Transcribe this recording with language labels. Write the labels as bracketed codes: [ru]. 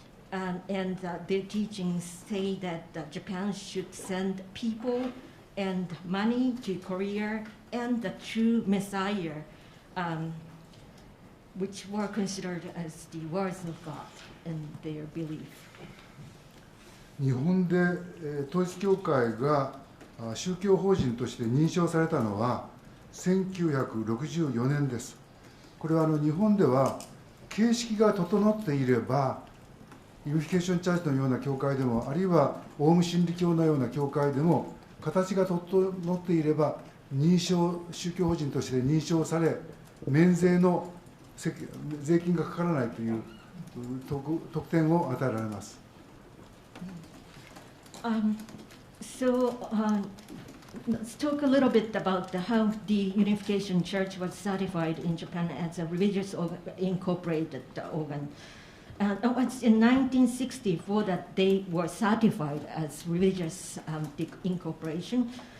[en] And their teachings say that Japan should send people and money to Korea and the true Messiah, which were considered as the words of God in their belief. [ja] 日本で統一教会が宗教法人として認証されたのは1964年です。これは日本では形式が整っていれば、ユニフィケーションチャーチのような教会でも、あるいはオウム真理教のような教会でも、形が整っていれば宗教法人として認証され、免税の税金がかからないという特典を与えられます。 [en] Let's talk a little bit about how the Unification Church was certified in Japan as a religious incorporated organ. It was in 1964 that they were certified as religious incorporation.